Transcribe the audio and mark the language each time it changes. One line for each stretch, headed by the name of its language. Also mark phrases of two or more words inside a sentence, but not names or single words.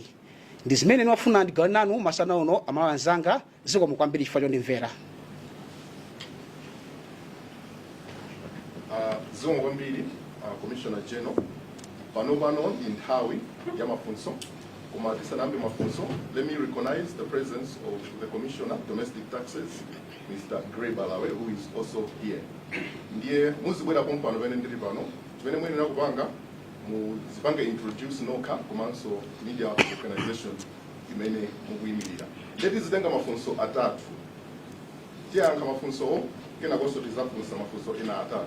Nyanja: Ndi zimene niwafuna ndigawane nanu masana uno amalawi anzanga zikomo kwambiri chifukwa chondimvera. Zikomo kwambiri
English: Commissioner General
Nyanja: pano inthawi ya mafunso koma tisanambe mafunso,
English: let me recognize the presence of the Commissioner Domestic Taxes, Mr. Gray Balawe, who is also here.
Nyanja: Ndiye muzibwera pompano pene ndiri pano chimene mwene nakupanga muzipange introduce noka komanso
English: media organization
Nyanja: imene mukuyimirira. Leti zitenga mafunso atatu tiyankha mafunso kena konso tizafunsa mafunso ena atatu.